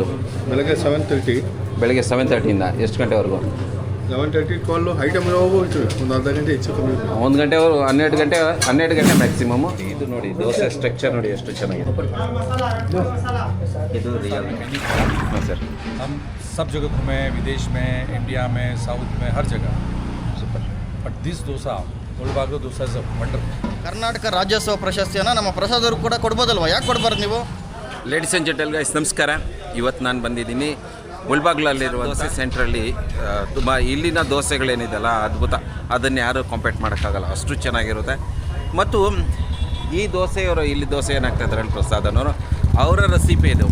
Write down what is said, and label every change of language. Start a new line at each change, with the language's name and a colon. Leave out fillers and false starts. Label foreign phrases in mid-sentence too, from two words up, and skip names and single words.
Kannada: ಬೆಳಗ್ಗೆ 7:30, ಬೆಳಗ್ಗೆ 7:30 ಎಷ್ಟು ಗಂಟೆವರೆಗೂ? 11:30 ಕಾಲು ಐಟಮ್ ಹೋಗ್ಬಿಟ್ಟು ಒಂದು ಅರ್ಧ ಗಂಟೆ ಹೆಚ್ಚು ಕಮ್ಮಿ. 1 ಗಂಟೆವರೆಗೂ 12 ಗಂಟೆ ಮ್ಯಾಕ್ಸಿಮಮ್. ಇದು ನೋಡಿ ದೋಸೆ ಸ್ಟ್ರಕ್ಚರ್ ನೋಡಿ ಎಷ್ಟು ಚೆನ್ನಾಗಿದೆ. ಇದು
English: real sir.
Hindi: हम सब जगह घूमे, विदेश में, इंडिया में, साउथ में, हर जगह.
Kannada: ಸೂಪರ್.
English: But this dosa, Mulbagal dosa is a wonderful.
Kannada: ಕರ್ನಾಟಕ ರಾಜ್ಯೋತ್ಸವ ಪ್ರಶಸ್ತಿಯನ್ನು ನಮ್ಮ ಪ್ರಸಾದ್ ಅವರು ಕೂಡ ಕೊಡ್ಬೋದಲ್ವಾ? ಯಾಕೆ ಕೊಡಬಾರ್ದು ನೀವು?
English: ladies and gentle guys,
Kannada: ನಮಸ್ಕಾರ. ಇವತ್ತು ನಾನು ಬಂದಿದ್ದೀನಿ ಮುಳ್ಬಾಗ್ಲಲ್ಲಿರುವ ದೋಸೆ ಸೆಂಟ್ರಲ್ಲಿ. ತುಂಬ ಇಲ್ಲಿನ ದೋಸೆಗಳೇನಿದೆಯಲ್ಲ ಅದ್ಭುತ, ಅದನ್ನು ಯಾರೂ ಕಾಂಪೇಟ್ ಮಾಡೋಕ್ಕಾಗಲ್ಲ, ಅಷ್ಟು ಚೆನ್ನಾಗಿರುತ್ತೆ. ಮತ್ತು ಈ ದೋಸೆಯವರು ಇಲ್ಲಿ ದೋಸೆ ಏನಾಗ್ತಾಯಿದ್ದಾರೆ ಪ್ರಸಾದ್ ಅನ್ನೋರು ಅವರ ರೆಸಿಪಿ ಇದು.